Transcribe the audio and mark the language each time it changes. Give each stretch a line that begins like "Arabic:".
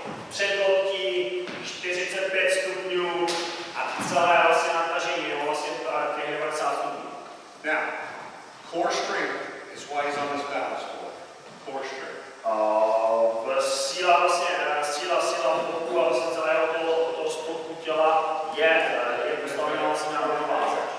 Czech: Předlobtí 45 stupňů a celé vlastně natažení, nebo vlastně těch 90 stupňů.
English: Now, core strength is why he's on this balance board. Core strength.
Czech: Síla vlastně, síla boku a vlastně celého toho spodku těla je postavená vlastně na rovnováze.